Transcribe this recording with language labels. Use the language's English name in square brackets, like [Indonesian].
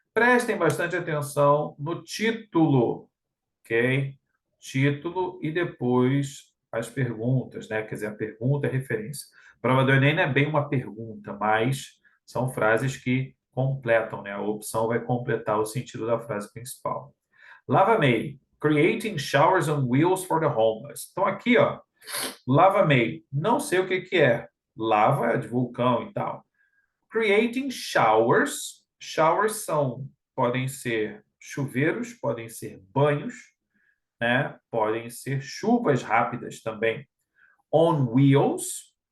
[Portuguese] Prestem bastante atenção no título, ok? Título e depois as perguntas, né? Quer dizer, a pergunta é referência. A prova do Enem não é bem uma pergunta, mas são frases que completam, né? A opção vai completar o sentido da frase principal. [English] Lava May, creating showers on wheels for the homeless. [Portuguese] Então aqui, ó, Lava May, não sei o que que é. Lava é de vulcão e tal. Creating showers. Showers podem ser chuveiros, podem ser banhos, né? Podem ser chuvas rápidas também. On wheels,